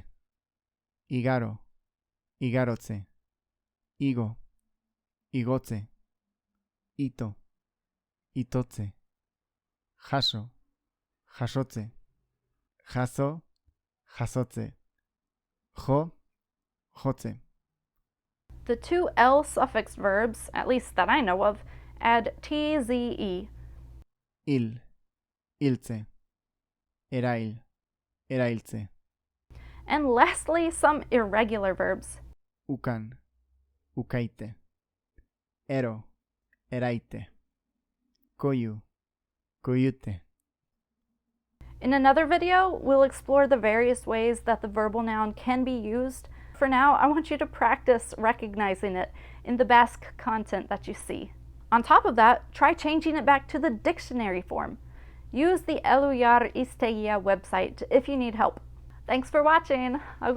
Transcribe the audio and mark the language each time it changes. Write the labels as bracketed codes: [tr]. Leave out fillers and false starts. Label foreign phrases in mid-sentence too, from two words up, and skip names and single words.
[eu] Igaro, igarotze. Igo, igotze. Ito, itotze. Jaso, jasotze. Jaso, jasotze. Jo, jotze. [en] The two L suffix verbs, at least that I know of, add TZE. [eu] Il, iltze. Erail, erailtze. [en] And lastly, some irregular verbs. [eu] Ukan, ukaite. Ero, eraite. Koiu, koiute. [en] In another video, we'll explore the various ways that the verbal noun can be used. For now, I want you to practice recognizing it in the Basque content that you see. On top of that, try changing it back to the dictionary form. Use the Eluyar Hiztegia website if you need help.